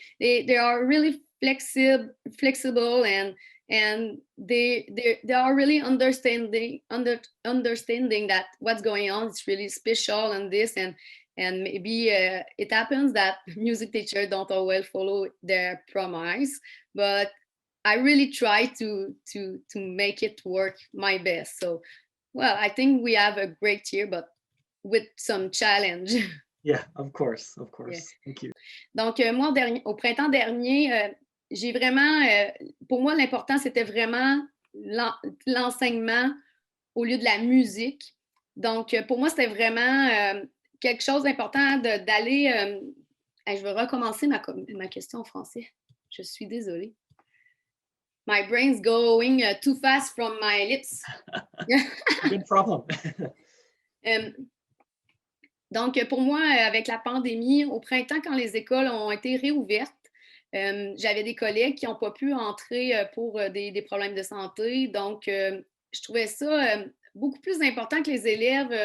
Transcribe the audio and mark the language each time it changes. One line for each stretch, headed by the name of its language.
English: They are really flexible, and they are really understanding that what's going on is really special, and this and maybe it happens that music teachers don't always follow their promise, but I really try to make it work my best. So well, I think we have a great year, but with some challenge. Yeah, of course. Yeah. Thank you.
French: Donc, moi, au printemps dernier, j'ai vraiment, pour moi, l'important, c'était vraiment l'enseignement au lieu de la musique. Donc, pour moi, c'était vraiment quelque chose d'important d'aller... je vais recommencer ma question en français. Je suis désolée.
English: My brain's going too fast from my lips. Good problem.
French: Donc, pour moi, avec la pandémie, au printemps, quand les écoles ont été réouvertes, j'avais des collègues qui n'ont pas pu entrer pour des problèmes de santé. Donc, je trouvais ça beaucoup plus important que les élèves.